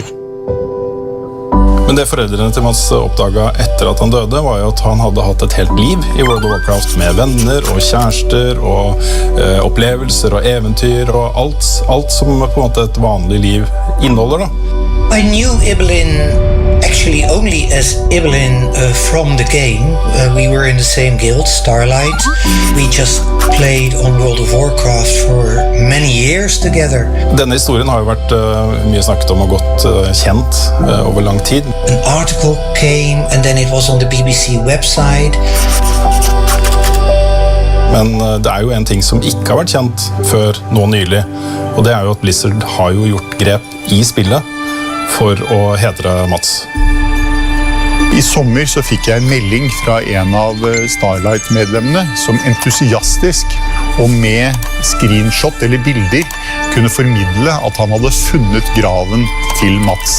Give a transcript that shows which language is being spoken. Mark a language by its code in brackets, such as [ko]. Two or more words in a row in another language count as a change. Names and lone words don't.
[no] Men det foreldrene til Mats oppdaget etter at han døde var jo at han hadde hatt et helt liv i World of Warcraft med venner og kjærester og opplevelser og eventyr og alt som på en måte et vanlig liv inneholder da. [en] I knew Ibelin actually only as Ibelin from the game. We were in the same guild, Starlight. We just played on World of Warcraft for many years together. [no] Denne historien har jo vært mye snakket om og godt kjent over lang tid. [en] An article came and then it was on the BBC website. [no] Men det er jo en ting som ikke har vært kjent før nå nylig, og det er jo at Blizzard har jo gjort grep i spillet for å hedre Mats. I sommer så fikk jeg en melding fra en av Starlight-medlemmene som entusiastisk og med screenshot eller bilder kunne formidle at han hadde funnet graven til Mats.